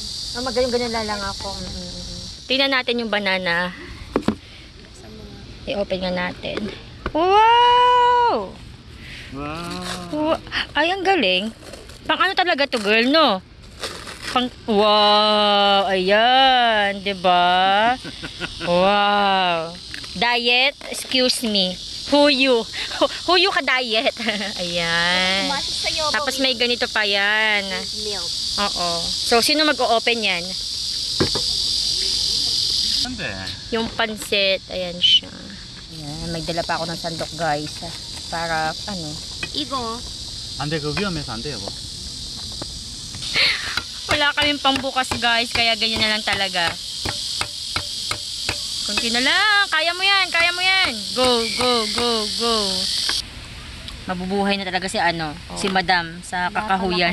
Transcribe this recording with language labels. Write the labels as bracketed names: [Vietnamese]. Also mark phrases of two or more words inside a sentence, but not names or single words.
[Filipino] Magaling-ganyan lang ako. Tingnan natin yung banana. I-open nga natin. Wow! Wow! Ay, ang galing. Pang ano talaga to, girl, no? Wow! Ayan, diba? [English] Wow! Diet, excuse me. Who you [Filipino] ka diet? Ayan. Tapos may ganito pa yan. Milk. Oo. So, sino mag-o-open yan? Yung pansit. Ayan siya. Ayan. May dala pa ako ng sandok, guys. Para, Igo. [Korean] 안돼 그 위험해서 안 돼요. [Filipino] Wala kaming pambukas, guys. Kaya ganyan na lang talaga. Kunti na lang. Kaya mo yan. Kaya Mabubuhay na talaga si ano, si Madam sa kakahuyan.